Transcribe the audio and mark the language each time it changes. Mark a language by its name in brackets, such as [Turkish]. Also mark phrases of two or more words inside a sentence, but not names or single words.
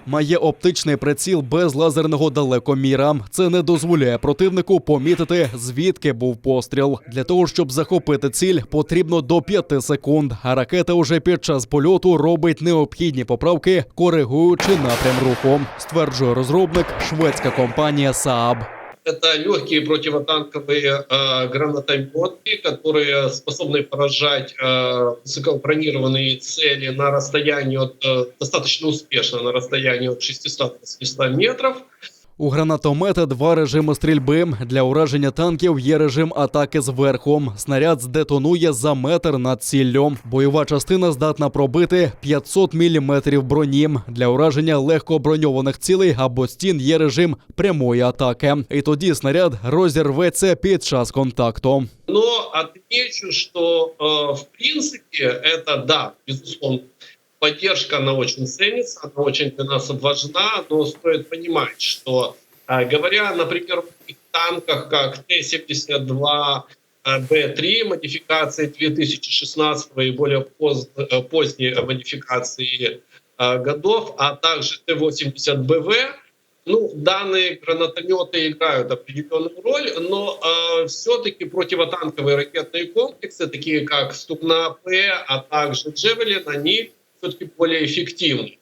[Ukrainian] Має оптичний приціл без лазерного далекоміра. Це не дозволяє противнику помітити, звідки був постріл. Для того, щоб захопити ціль, потрібно до 5 секунд. А ракета уже під час польоту робить необхідні поправки, коригуючи напрям руху, стверджує розробник, шведська компанія Saab. [Russian] Это легкие противотанковые гранатометы, которые способны поражать высокобронированные цели на расстоянии достаточно успешно на расстоянии от 600-800 метров. [Ukrainian] У гранатомета два режими стрільби. Для ураження танків є режим атаки зверху. Снаряд здетонує за метр над ціллю. Бойова частина здатна пробити 500 мм броні. Для ураження легко броньованих цілей або стін є режим прямої атаки. І тоді снаряд розірветься під час контакту. [Russian] Но отмечу, что в принципе это, да, безусловно, поддержка, она очень ценится, она очень для нас важна, но стоит понимать, что говоря, например, о таких танках, как Т-72Б3, модификации 2016 и более поздней модификации годов, а также Т-80БВ, ну, данные гранатометы играют определенную роль, но все-таки противотанковые ракетные комплексы, такие как Стугна-П, а также Джевелин, они все-таки более эффективны.